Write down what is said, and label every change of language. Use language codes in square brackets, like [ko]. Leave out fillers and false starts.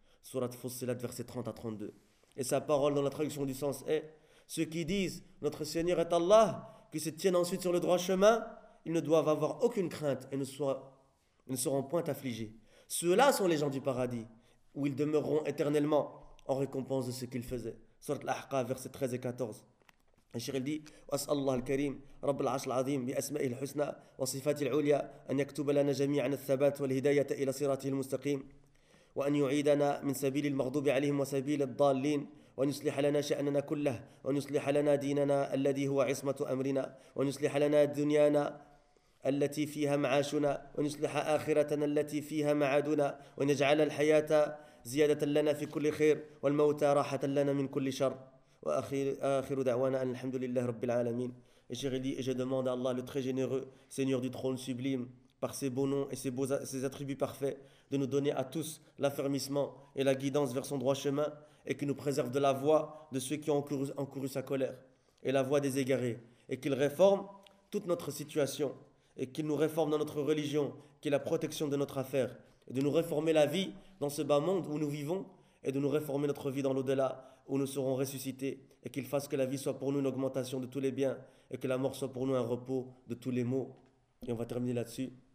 [fr] Sourate Fussilat, verset 30 à 32. Et sa parole dans la traduction du sens est « Ceux qui disent « Notre Seigneur est Allah », qui se tiennent ensuite sur le droit chemin, ils ne doivent avoir aucune crainte et ne seront point affligés. Ceux-là sont les gens du paradis, où ils demeureront éternellement. » en récompense de ce qu'il faisait. Sourate Al-Ahqaf, versets 13 et 14. Et Cheikh dit, [ar] وَأَسْأَلُ اللَّهَ الْكَرِيمَ رَبَّ الْعَرْشِ الْعَظِيمِ بِأَسْمَائِهِ الْحُسْنَى وَصِفَاتِهِ الْعُلْيَا أَنْ يَكْتُبَ لَنَا جَمِيعًا الثَّبَاتَ وَالْهِدَايَةَ إِلَى صِرَاطِهِ الْمُسْتَقِيمِ وَأَنْ يُعِيدَنَا مِنْ سَبِيلِ الْمَغْضُوبِ عَلَيْهِمْ وَسَبِيلِ الضَّالِّينَ وأن يصلح لنا شأننا كله وأن يصلح لنا ديننا الذي هو عصمة أمرنا وأن يصلح لنا دنيانا التي فيها معاشنا وأن يصلح آخرتنا التي فيها معادنا وأن يجعل الحياة زيادة لنا في كل خير والموت راحة لنا من كل شر وآخر دعوانا أن الحمد لله رب العالمين. [fr] Et Cheikh dit, et je demande à Allah, le très généreux, Seigneur du trône sublime, par ses beaux noms et ses attributs parfaits, de nous donner à tous l'affermissement et la guidance vers son droit chemin, et qu'il nous préserve de la voie de ceux qui ont encouru sa colère et la voie des égarés, et qu'il réforme toute notre situation, et qu'il nous réforme dans notre religion, qui est la protection de notre affaire, et de nous réformer la vie dans ce bas monde où nous vivons, et de nous réformer notre vie dans l'au-delà où nous serons ressuscités, et qu'il fasse que la vie soit pour nous une augmentation de tous les biens, et que la mort soit pour nous un repos de tous les maux. Et on va terminer là-dessus.